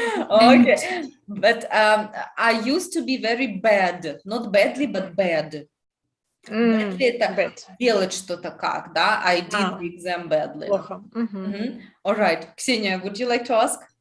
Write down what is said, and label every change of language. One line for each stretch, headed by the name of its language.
English: Okay, but I used to be very bad, not badly, but bad.
Russian: Badly это делать что-то как, да?
English: I did the exam badly.
Russian: Плохо.
English: All right, Ksenia, would you like to ask?